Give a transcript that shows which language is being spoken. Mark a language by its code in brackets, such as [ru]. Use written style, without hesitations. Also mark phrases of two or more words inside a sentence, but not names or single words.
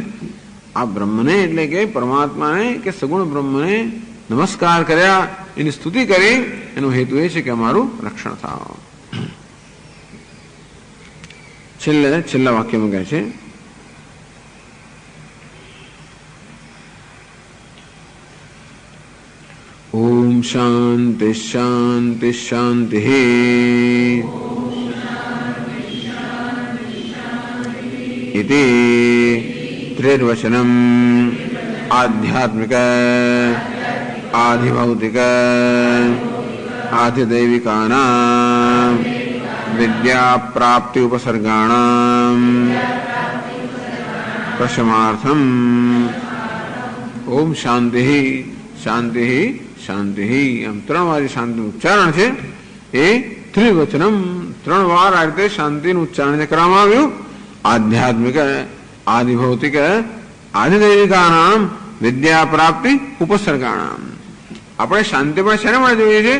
[gu] આ બ્રહ્મને એટલે કે પરમાત્માને કે સગુણ બ્રહ્મને નમસ્કાર કર્યા, એની સ્તુતિ કરી, એનો હેતુ એ છે કે અમારું રક્ષણ થાવ. છેલ્લા વાક્યમાં કહે છે [sa] ઓમ શાંતિ શાંતિ શાંતિ. इति त्रिर्वचनम् आध्यात्मिक आधिभौतिक आधिदैविकानां विद्या प्राप्ति उपसर्गाणां प्रशमार्थम् ओम शांति शांति शांति. [gu] આમ 3 વાર શાંતિનું ઉચ્ચારણ છે. એ ત્રિવચનમ 3 વાર આ રીતે શાંતિનું ઉચ્ચારણ કરવામાં આવ્યું. [sa] આધ્યાત્મિક આધિભૌતિક આધિદૈવિકાનામ વિદ્યા પ્રાપ્તિ ઉપસર્ગાણામ. [gu] આપણે શાંતિ પણ શેના માટે જોઈએ છે?